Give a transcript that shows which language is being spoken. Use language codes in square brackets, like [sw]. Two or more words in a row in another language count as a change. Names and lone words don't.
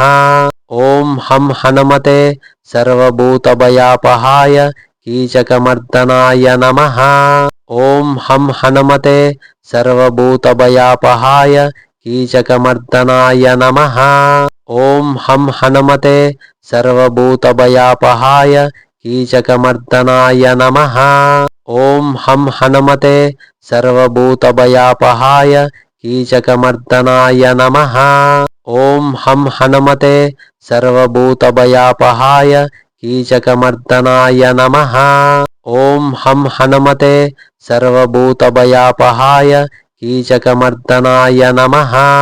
[sa] ఓం హం హనుమతే సర్వభూతభయాపహాయ కీచకమర్దనాయ నమః. ఓం హం హనుమతే సర్వభూతభయాపహాయ కీచకమర్దనాయ నమః. ఓం హం హనుమతే సర్వభూతభయాపహాయ కీచకమర్దనాయ నమః. ॐ हं हनुमते सर्वभूतभयापहाय कीचकमर्दनाय नमः। ॐ हं हनुमते सर्वभूतभयापहाय कीचकमर्दनाय नमः। ॐ हं हनुमते सर्वभूतभयापहाय कीचकमर्दनाय नमः।